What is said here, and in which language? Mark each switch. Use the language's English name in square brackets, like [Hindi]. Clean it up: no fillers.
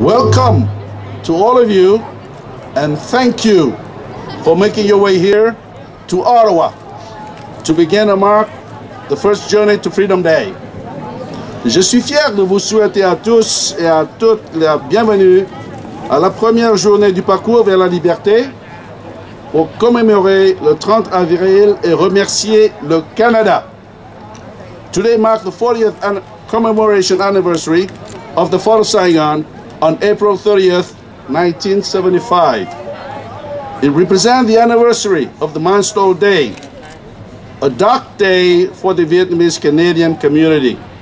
[English] Welcome to all of you, and thank you for making your way here to Ottawa to begin and mark the first journey to Freedom Day. [French] Je suis fier de vous souhaiter à tous et à toutes la bienvenue à la première journée du parcours vers la liberté pour commémorer le 30 avril et remercier le Canada. [English] Today marks the 40th commemoration anniversary of the fall of Saigon on April 30th, 1975. It represents the anniversary of the Montreal Day, a dark day for the Vietnamese Canadian community.